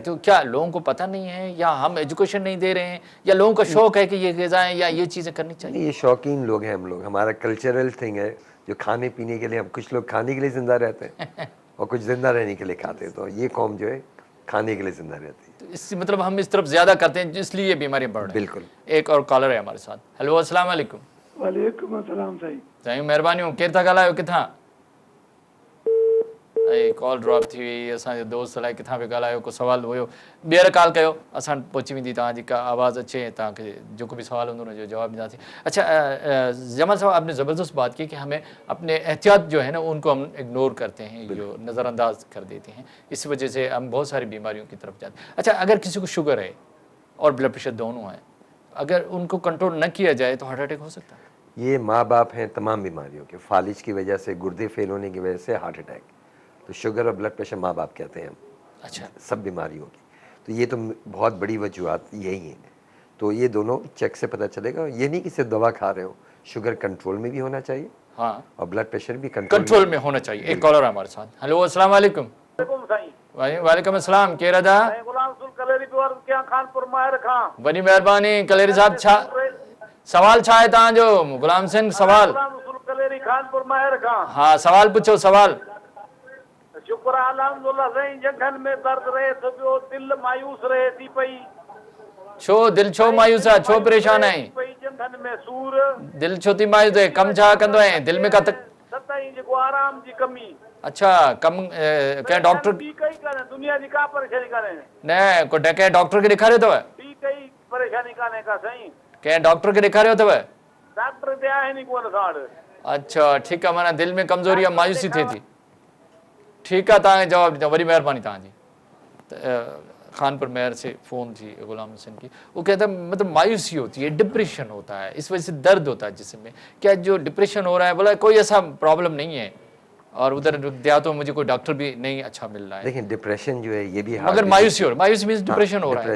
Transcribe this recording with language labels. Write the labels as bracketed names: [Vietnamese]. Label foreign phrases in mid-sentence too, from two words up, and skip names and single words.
[Urdu] تو کیا لوگوں کو پتا نہیں ہے، یا ہم ایجوکیشن نہیں دے رہے ہیں، یا لوگوں کا شوق ہے کہ یہ غذائیں یا یہ چیزیں کرنی چاہییں? یہ شوقین لوگ ہیں ہم لوگ، ہمارا [English] cultural thing [Urdu] ہے جو کھانے پینے کے لیے، ہم کچھ لوگ کھانے کے لیے زندہ رہتے ہیں اور کچھ زندہ رہنے کے لیے کھاتے ہیں، تو یہ قوم جو ہے کھانے کے لیے زندہ رہتی ہے. تو اس مطلب ہم اس طرف زیادہ کرتے ہیں اس لیے یہ بیماریاں بڑھ رہی ہیں. बिल्कुल। ایک اور کالر ہے ہمارے ساتھ۔ ہیلو [Arabic] السلام عليكم. وعليكم السلام साईं। [Sindhi] साईं महिरबानी हो, केरु था ॻाल्हायो, किथां? ऐं कॉल ड्रॉप थी वई। असांजो दोस्त अलाए किथां पियो ॻाल्हायो, को सवाल हुयो, ॿीहर कॉल कयो, असां पहुची वेंदी तव्हांजी का आवाज़ अचे, तव्हांखे जेको भी सवाल हूंदो उनजो जवाब ॾींदासीं। [Urdu] اچھا جمال صاحب، آپ نے زبردست بات کی کہ ہمیں اپنے احتیاط جو ہے نا ان کو ہم اگنور کرتے ہیں، جو نظرانداز کر دیتے ہیں، اس وجہ سے ہم بہت ساری بیماریوں کی طرف جاتے ہیں. اچھا، اگر کسی کو شوگر ہے اور [English] blood pressure [Urdu] دونوں ہے، اگر ان کو کنٹرول نہ کیا جائے تو [English] heart attack [Urdu] ہو سکتا ہے? یہ ماں باپ ہیں تمام بیماریوں کے، فالج کی وجہ سے، گردے فیل ہونے کی وجہ سے [English] heart attack. [Urdu] تو شوگر اور [English] blood pressure [Urdu] ماں باپ کہتے ہیں ہم अच्छा, سب بیماریوں کی. تو یہ تو بہت بڑی وجوہات یہی ہیں۔ تو یہ دونوں چیک سے پتا چلے گا. یہ نہیں کہ صرف دوا کھا رہے ہو، شوگر کنٹرول میں بھی ہونا چاہیے हाँ, اور [English] blood pressure [Urdu] بھی کنٹرول میں ہونا چاہیے۔ ایک کالر ہے ہمارے ساتھ۔ ہیلو [Arabic] السلام عليكم. وعليكم السلام, [Sindhi] केरु था? वॾी महिरबानी कलेरी साहब। छा सवाल छा आहे तव्हांजो? गुलाम सिंह सवाल। [Urdu] ہاں، سوال پوچھو، سوال. [Arabic] شكر الحمد لله [Sindhi] साईं, जंगन में दर्द रहे तो ॿियो दिल मायूस रहे थी पई। छो दिल छो मायूस आहे, छो परेशान आहीं? जंगन में सूर, दिल छो थी मायूस आहे? कम छा कंदो आहे? दिल में का सताई जेको आराम जी कमी। अच्छा, कम कंहिं डॉक्टर ॿी काई कान्हे, दुनिया जी का परेशानी कान्हे। न को कंहिं डॉक्टर खे ॾेखारियो अथव? ॿी काई परेशानी कान्हे का साईं। कंहिं डॉक्टर खे ॾेखारियो अथव? डॉक्टर ते आहिनि ई कोन असां वटि। अच्छा ठीकु आहे, माना दिल में कमज़ोरी आहे, मायूसी थिए थी। [Urdu] ٹھیک ہے, [Sindhi] तव्हांखे जवाब ॾींदा, वॾी महिरबानी तव्हांजी। [Urdu] خانپور میئر سے فون تھی غلام حسین کی، وہ کہتا ہے مطلب مایوسی ہوتی ہے، ڈپریشن ہوتا ہے، اس وجہ سے درد ہوتا ہے جس میں. کیا جو ڈپریشن ہو رہا ہے، بولا کوئی ایسا پرابلم نہیں ہے، اور ادھر دیہاتوں میں مجھے کوئی ڈاکٹر بھی نہیں اچھا مل رہا ہے. دیکھیے ڈپریشن جو ہے یہ بھی مگر مایوسی ہو رہا ہے، مایوسی [English] means depression [Urdu] ہو رہا ہے.